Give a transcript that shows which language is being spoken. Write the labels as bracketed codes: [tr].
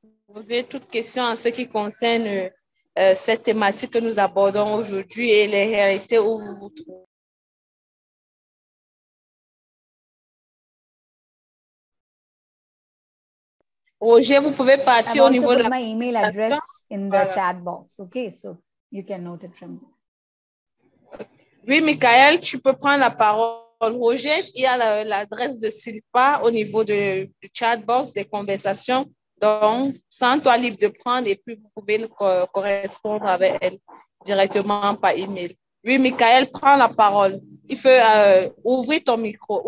[fr] Posez toutes questions en ce qui concerne cette thématique que nous abordons aujourd'hui et les réalités où vous vous trouvez. Roger, vous pouvez partir au niveau de [en] my email address in the chat box. Okay, so you can note it from there. [fr] Oui, Michael, tu peux prendre la parole. Roger, il y a l'adresse de Silpa au niveau du chat box des conversations. Donc, sens-toi libre de prendre et puis vous pouvez correspondre avec elle directement par email. Oui, Michael, prends la parole. Il faut ouvrir ton micro.